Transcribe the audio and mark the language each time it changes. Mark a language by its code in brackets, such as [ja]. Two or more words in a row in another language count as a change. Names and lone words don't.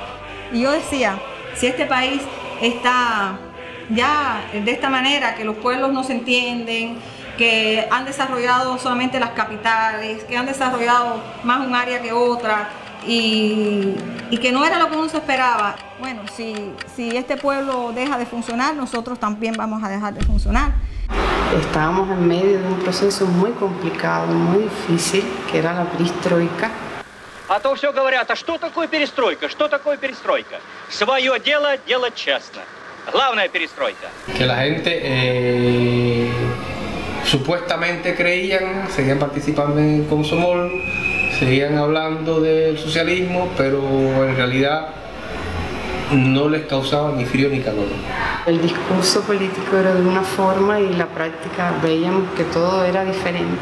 [es] Y yo decía, si este país está ya de esta manera, que los pueblos no se entienden, que han desarrollado solamente las capitales, que han desarrollado más un área que otra, y que no era lo que uno se esperaba. Bueno, si este pueblo deja de funcionar, nosotros también vamos a dejar de funcionar. Estábamos en medio de un proceso muy complicado, muy difícil, que era la perestroika. [ru] А то все говорят, а что такое перестройка? Что такое перестройка? Свое дело делать честно. Главная перестройка. [es] Que la gente supuestamente creían, seguían participando en Consomol, seguían hablando del socialismo, pero en realidad no les causaba ni frío ni calor. El discurso político era de una forma y la práctica veíamos que todo era diferente.